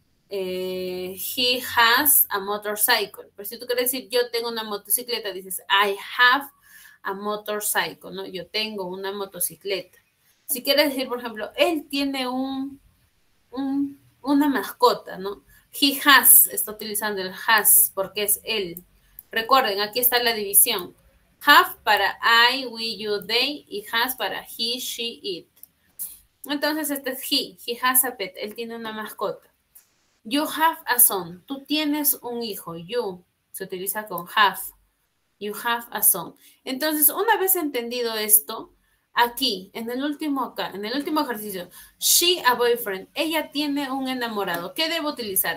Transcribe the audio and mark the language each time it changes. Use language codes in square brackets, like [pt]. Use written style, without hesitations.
[en] He has a motorcycle. [es] Pero si tú quieres decir yo tengo una motocicleta, dices [en] I have a motorcycle, [es] ¿no? Yo tengo una motocicleta. Si quieres decir, por ejemplo, él tiene una mascota, ¿no? He has, está utilizando el has porque es él. Recuerden, aquí está la división. Have para I, we, you, they y has para he, she, it. Entonces este es [en] he has a pet, [es] él tiene una mascota. [en] You have a son, [es] tú tienes un hijo, [en] you [es] se utiliza con [en] have. You have a son. [es] Entonces, una vez entendido esto, aquí, en el último ejercicio, [en] she a boyfriend, [es] ella tiene un enamorado. ¿Qué debo utilizar?